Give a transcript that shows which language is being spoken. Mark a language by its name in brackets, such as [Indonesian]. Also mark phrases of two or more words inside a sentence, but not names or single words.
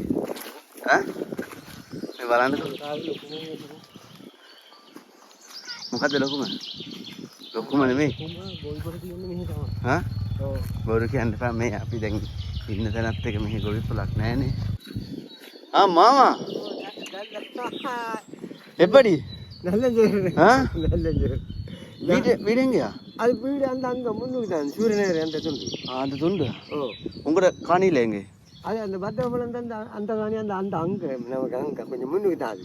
[Sinhala] ඈ මේ බලන්නකෝ. මොකද ලොකුම? ලොකුම නෙමෙයි. හා? ඔව්. බොරු කියන්න එපා මේ අපි දැන් ඉන්න තැනත් එක මෙහි ගොවි පොලක් නැහනේ. ආ මාමා. [Tamil] எப்படி? நல்லது. ஆ? நல்லது. வீடுங்கயா? அது வீடு அங்க முன்னுக்கு தான் சூரியநேர் அந்த துண்டு. அந்த துண்டு. ஓ. உங்களோட காணியில எங்க? அது அந்த பத்திரமலம் அந்த காணி அந்த அங்க நமக்கு அங்க கொஞ்சம் முன்னுக்கு தான் அது.